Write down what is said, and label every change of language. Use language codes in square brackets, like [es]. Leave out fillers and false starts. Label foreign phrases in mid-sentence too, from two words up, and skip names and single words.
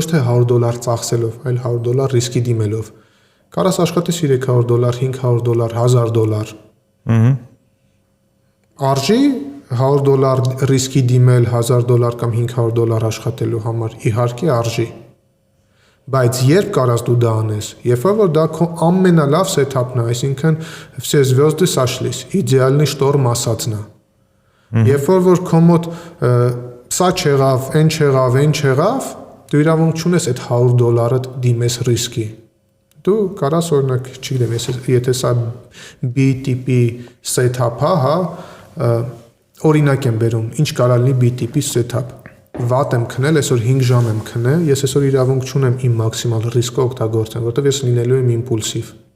[hy] թե $100 ծախսելով, այլ $100 ռիսկի դիմելով։ Կարաս աշխատես $300, $500, $1000։ Արժի $100 ռիսկի դիմել $1000 կամ $500 աշխատելու համար, իհարկե արժի։ Բայց երբ կարաս դու դա անես, երբ որ դա քո ամենալավ սեթափն է, այսինքն [ru] все звезды сошлись, идеальный шторм [hy] ասածն է։ Երբ որ քո մոտ սա չեղավ, այն չեղավ, դու իրավունք չունես այդ $100 դիմես ռիսկի։ Դու կարաս օրինակ, չգիտեմ, եթե սա B տիպի setup է, հա, օրինակ եմ բերում, ինչ կարա լինի B տիպի setup։ Վատ եմ քնել, այսօր 5 ժամ եմ քնել, ես այսօր իրավունք չունեմ իմ մաքսիմալ ռիսկը օգտագործեմ, որովհետև ես լինելու եմ իմպուլսիվ։